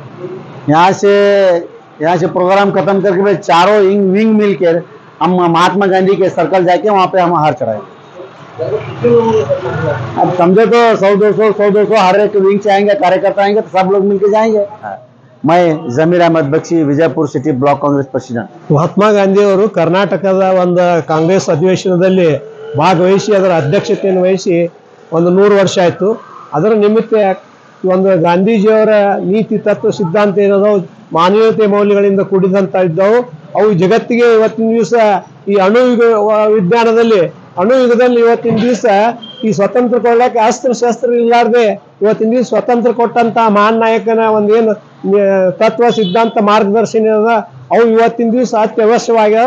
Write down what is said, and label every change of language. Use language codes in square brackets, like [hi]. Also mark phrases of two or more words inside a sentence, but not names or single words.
[hi] यहाँ से प्रोग्राम खत्म करके फिर चारों विंग मिलकर हम महात्मा गांधी के सर्कल जाके वहाँ पे हम हार चढ़ाएंगे। अब समझे तो 100-200 हर एक विंग से आएंगे, कार्यकर्ता आएंगे तो सब लोग मिलके जाएंगे। मैं जमीर अहमद बख्शी विजयपुर [en] city block Congress president. [kn] ಮಹಾತ್ಮ ಗಾಂಧಿಯವರು ಕರ್ನಾಟಕದ ಒಂದು ಕಾಂಗ್ರೆಸ್ ಅಧಿವೇಶನದಲ್ಲಿ ಭಾಗವಹಿಸಿ ಅದರ ಅಧ್ಯಕ್ಷತೆಯನ್ನು ವಹಿಸಿ ಒಂದು 100 ವರ್ಷ ಆಯಿತು। ಅದರ ನಿಮಿತ್ತ ಒಂದು ಗಾಂಧೀಜಿಯವರ ನೀತಿ ತತ್ವ ಸಿದ್ಧಾಂತ ಏನದೋ ಮಾನವೀಯತೆ ಮೌಲ್ಯಗಳಿಂದ ಕೂಡಿದಂತ ಇದ್ದವು ಅವು ಜಗತ್ತಿಗೆ ಇವತ್ತಿನ ದಿವಸ ಈ ವಿಜ್ಞಾನದಲ್ಲಿ ಅಣುಯುಗದಲ್ಲಿ ಇವತ್ತಿನ ದಿವಸ ಈ ಸ್ವತಂತ್ರ ಕೊಡಲಿಕ್ಕೆ ಅಸ್ತ್ರ ಇರಲಾರ್ದೆ ಇವತ್ತಿನ ದಿವಸ ಸ್ವತಂತ್ರ ಕೊಟ್ಟಂತ ಮಹಾನ್ ನಾಯಕನ ಒಂದೇನು ತತ್ವ ಸಿದ್ಧಾಂತ ಮಾರ್ಗದರ್ಶನ ಅವು ಇವತ್ತಿನ ದಿವಸ ಅತ್ಯವಶ್ಯವಾಗ್ಯಾವ।